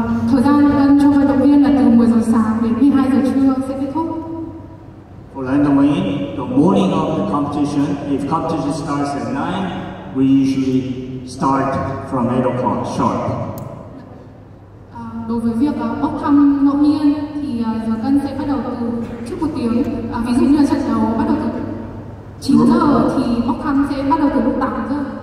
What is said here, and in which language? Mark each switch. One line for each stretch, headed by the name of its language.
Vietnamese: Thời gian cân cho vận động viên là từ 10 giờ sáng đến 12 giờ trưa sẽ kết thúc.
English: For land weighing, the morning of the competition, if competition starts at 9, we usually start from 8 o'clock sharp.
Vietnamese: Đối với việc bốc thăm ngẫu nhiên thì giờ cân sẽ bắt đầu từ trước 1 tiếng. Ví dụ như là trận đấu bắt đầu từ 9 giờ thì bốc thăm sẽ bắt đầu từ lúc 8 giờ.